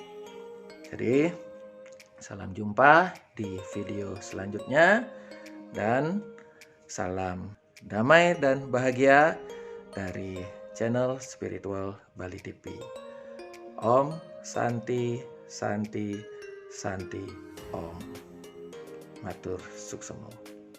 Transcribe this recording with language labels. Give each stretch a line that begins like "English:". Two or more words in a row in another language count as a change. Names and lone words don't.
Indonesian: Jadi, salam jumpa di video selanjutnya, dan salam damai dan bahagia dari channel Spiritual Bali TV.
Sanskrit: Om Santi Santi Santi Om.
Balinese: Matur suksemo.